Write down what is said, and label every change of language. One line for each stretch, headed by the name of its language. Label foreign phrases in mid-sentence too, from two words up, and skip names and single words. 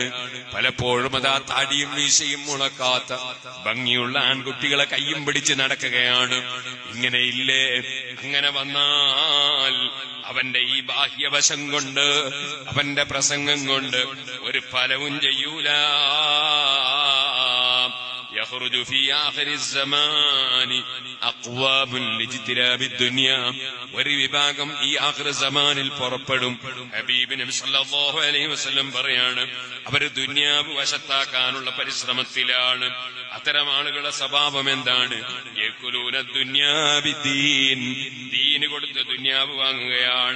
Malayalam: പലപ്പോഴും അതാ താടിയും മീശയും മുളക്കാത്ത ഭംഗിയുള്ള ആൺകുട്ടികളെ കയ്യും പിടിച്ച് നടക്കുകയാണ്. ഇങ്ങനെയില്ലേ? അങ്ങനെ വന്നാൽ അവന്റെ ഈ ബാഹ്യവശം കൊണ്ട്, അവന്റെ പ്രസംഗം കൊണ്ട് ഒരു ഫലവും ചെയ്യൂല.
Arabic: يخرج في آخر الزمان أقوام لاجتناب الدنيا.
Malayalam: ഒരു വിഭാഗം ഈ
Arabic: آخر الزمان
Malayalam: പുറപ്പെടും. ഹബീബ് നബി
Arabic: صلى الله عليه وسلم
Malayalam: പറയാണ്, അവര് ദുനിയാവ് വശത്താക്കാനുള്ള പരിശ്രമത്തിലാണ്. അത്തരം ആളുകളുടെ സ്വഭാവം എന്താണ്?
Arabic: يأكلون الدنيا بالدين,
Malayalam: ദീന് കൊടുത്ത് ദുനിയാവ് വാങ്ങുകയാണ്.